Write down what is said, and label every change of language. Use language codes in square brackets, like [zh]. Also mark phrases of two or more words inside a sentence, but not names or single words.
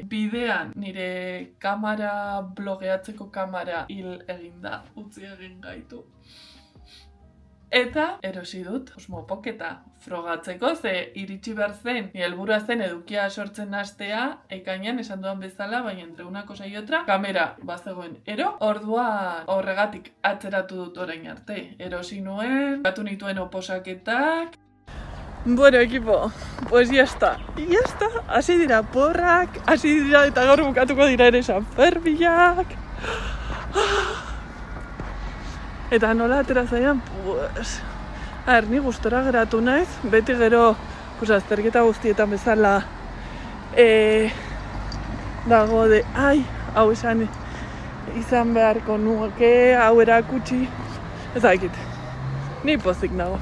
[eu] Bidean, nire kamera, blogeatzeko kamera hil eginda, utzi egin gaitu. Eta erosi dut, Osmo Pocketa frogatzeko, ze iritsi behar zen, nire helburua zen edukia sortzen hastea, ekainean esan dudan bezala, baina [es] entre una cosa y otra, [eu] kamera bazegoen ero, orduan horregatik atzeratu dut orain arte. Erosi nuen, batu nituen oposaketak. Bueno, ekipo, [es] pues ya está, [eu] hasi dira porrak, hasi dira eta gaur bukatuko dira ere San Ferminak. Eta nola atera zaian, pues, ni gustora geratu naiz, beti gero, pues, azterketa guztietan bezala dago de, hau izan beharko nuke, hau erakutsi, ez dakit, ni pozik nago.